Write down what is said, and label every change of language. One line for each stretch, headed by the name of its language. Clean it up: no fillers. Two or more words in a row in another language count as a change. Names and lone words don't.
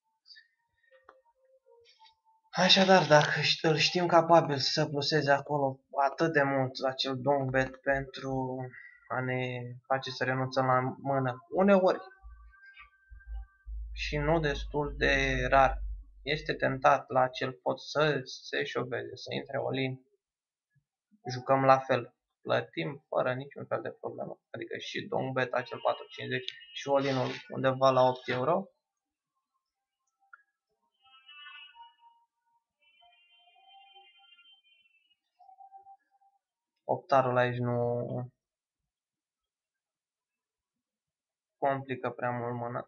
Romanian: Așadar, dacă îl știm capabil să pluseze acolo atât de mult acel
English: long bet
Romanian: pentru a ne face să renunțăm la mână, uneori și nu destul de rar, este tentat la acel pot să se șoveze, să intre all-in, jucăm la fel, plătim fără niciun fel de problemă, adică și
English: long bet
Romanian: acel 4,50 și all-in-ul undeva la 8 euro. Optarul aici nu complică prea mult mâna.